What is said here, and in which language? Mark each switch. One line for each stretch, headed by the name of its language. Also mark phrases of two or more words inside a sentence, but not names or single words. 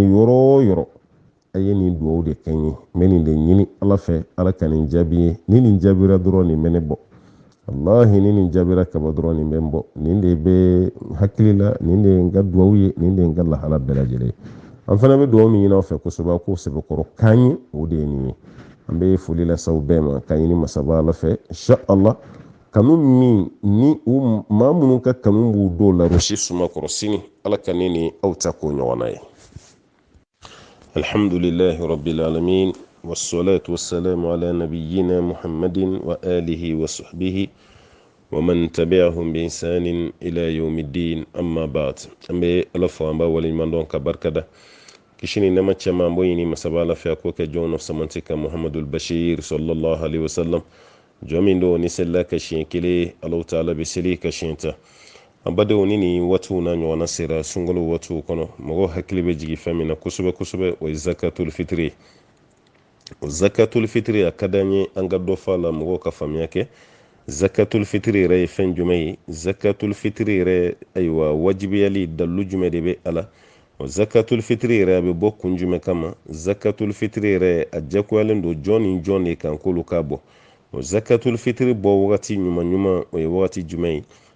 Bambara: yɔrɔ o yɔrɔ a ye nin dugawu de kɛ n ye n bɛ nin de ɲini ala fɛ ala ka nin jaabi ye ni nin jaabira dɔrɔn nin bɛ ne bɔ wallahi ni nin jaabira kaba dɔrɔn nin bɛ n bɔ nin de bɛ hakili la nin de ye n ka dugawu ye nin de ye n ka lahala bɛɛ lajɛlen ye an fana bɛ dugawu min ɲini aw fɛ kosɛbɛ ko sɛbɛkɔrɔ kan ye o de ye nin ye an bɛ foli lasaw bɛɛ ma ka ɲini masaba ala fɛ
Arabic: إن شاء الله
Bambara: kanu min ni u maa minnu ka kanu b'u dɔw la rosi suma kɔrɔ sini ala ka ne ni aw ta k'o ɲɔgɔnna ye
Arabic: الحمد لله رب العالمين والصلاة والسلام على نبينا محمد وعلى آله وصحبه ومن تبعهم بإحسان إلى يوم الدين أما بعد
Bambara: an bɛ ala fɔ an b'a waleɲuman dɔn ka barikada kisi ni nɛɛma caman bɔ ɲini masaba ala fɛ a k'o kɛ jɔn nɔ samanti ka muhammadul bashir
Arabic: صلى الله عليه وسلم
Bambara: jɔn min don ni selila ka siɲɛ kelen alaw taala bɛ seli ka siɲɛ ta an badenw ni nin waatiw na ɲɔgɔnna sera sunkalo waatiw kɔnɔ mɔgɔw hakili bɛ jigin fɛn min na kosɛbɛ kosɛbɛ o ye zakatul fitiri o zakatul fitiri a ka d'an ye an ka dɔ fɔ a la mɔgɔw ka faamuya kɛ zakatul fitiri yɛrɛ ye fɛn jumɛn ye zakatul fitiri yɛrɛ ayiwa wajibiyali dalu jumɛn de bɛ a la o zakatul fitiri yɛrɛ a bɛ bɔ kun jumɛn kama zakatul fitiri yɛrɛ a jagoyalen don jɔn ni jɔn de kan k'olu k'a bɔ o zakatul fitiri bɔ wagati ɲuman ɲuman o ye wagati jumɛn ye